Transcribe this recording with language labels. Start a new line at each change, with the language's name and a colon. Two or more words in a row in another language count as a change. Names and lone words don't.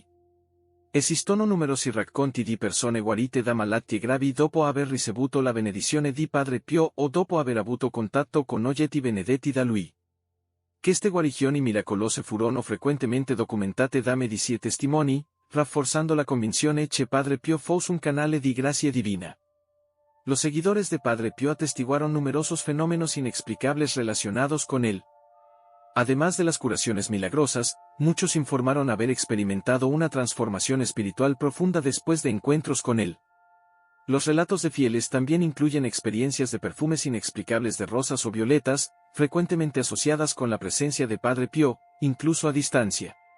Italian: Esistono numerosi racconti di persone guarite da malattie gravi dopo aver ricevuto la benedizione di Padre Pio o dopo aver avuto contatto con oggetti benedetti da lui. che este guarigioni miracolose furono frequentemente documentate da medici e testimoni, rafforzando la convinzione che Padre Pio fosse un canale di gracia divina.
Spanish: Los seguidores de Padre Pio atestiguaron numerosos fenómenos inexplicables relacionados con él. Además de las curaciones milagrosas, muchos informaron haber experimentado una transformación espiritual profunda después de encuentros con él. Los relatos de fieles también incluyen experiencias de perfumes inexplicables de rosas o violetas, frecuentemente asociadas con la presencia de Padre Pio, incluso a distancia.